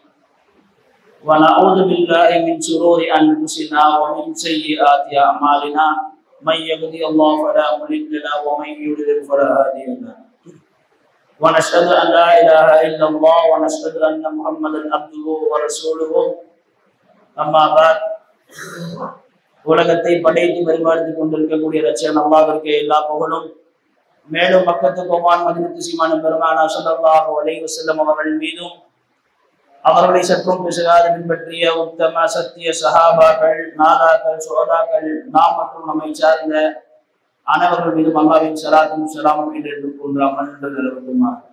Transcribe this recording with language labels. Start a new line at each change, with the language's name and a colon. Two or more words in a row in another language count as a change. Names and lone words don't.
Arabic: ونعوذ بالله من شرور أنفسنا ومن سيئات أعمالنا. من يهده الله فلا مضل له ومن يضلل فلا هادي له. ونشهد أن لا إله إلا الله ونشهد أن محمدا عبده ورسوله. أما بعد.
Tamil: உலகத்தை படைத்து பரிமாறித்துக் கொண்டிருக்கக்கூடிய ரட்சகன் அல்லாஹ்விற்கு எல்லா புகழும். மேலும் மக்கத்து கோமான் மதினத்து சீமான பெருமானா
Arabic: صلى الله عليه وسلم
Tamil: அவர்கள் மீதும் அவர்களை சற்றும் பிசகாத பின்பற்றிய உத்தம சத்திய சஹாபாக்கள், நாதாக்கள், சுஹதாக்கள், நாம் மற்றும் நம்மை சார்ந்த அனைவர்கள் மீதும் அல்லாஹ்வின் ஸலாத்தும் ஸலாமும் என்று போன்ற அமல் நிலவட்டுமா.